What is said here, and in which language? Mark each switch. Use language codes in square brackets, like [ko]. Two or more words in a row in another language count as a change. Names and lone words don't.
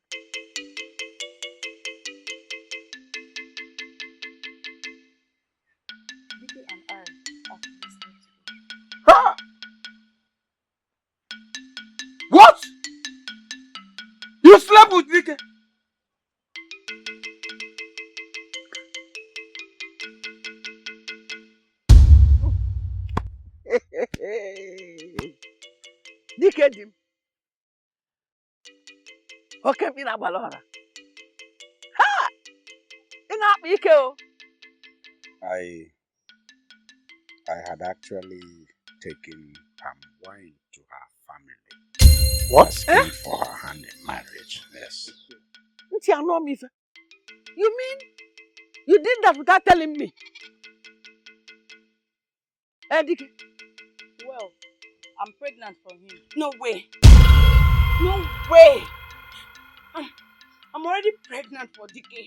[en] Vicky and I are listening to you. Ah! What? You slept with Vicky? [ig] Dike di m. Oke bi na agbala ọra. Ha! Ị na-akpa ike o. [en] I had actually taken palm wine to her family. What? Asking for her hand in marriage, yes. [ig] Ntị anọ m ife. [en] You mean you did that without telling me? Dike. Well, I'm pregnant for him. No way. No way. I'm already pregnant for Dike.